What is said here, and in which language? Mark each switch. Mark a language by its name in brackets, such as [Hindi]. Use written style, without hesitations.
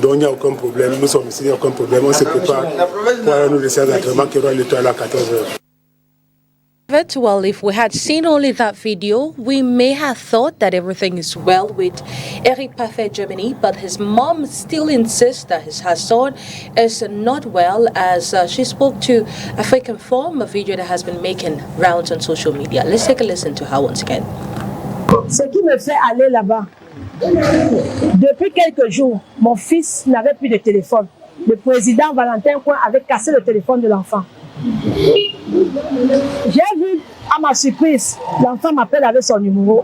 [French] Donc il n'y a aucun problème. Nous sommes ici, il n'y a aucun problème. On se prépare pour aller nous laisser à l'entraînement qui aura le temps à 14h. [English] Well, if we had seen only that video, we may have thought that everything is well with Eric Parfait, Germany, but his mom still insists that her son is not well, as she spoke to African Forum, a video that has been making rounds on social media. Let's take a listen to her once again. [French] Ce qui me fait aller là-bas, depuis quelques jours, mon fils n'avait plus de téléphone. Le président Valentin Coin avait cassé le téléphone de l'enfant. J'ai vu, à ma surprise, l'enfant m'appelle avec son numéro.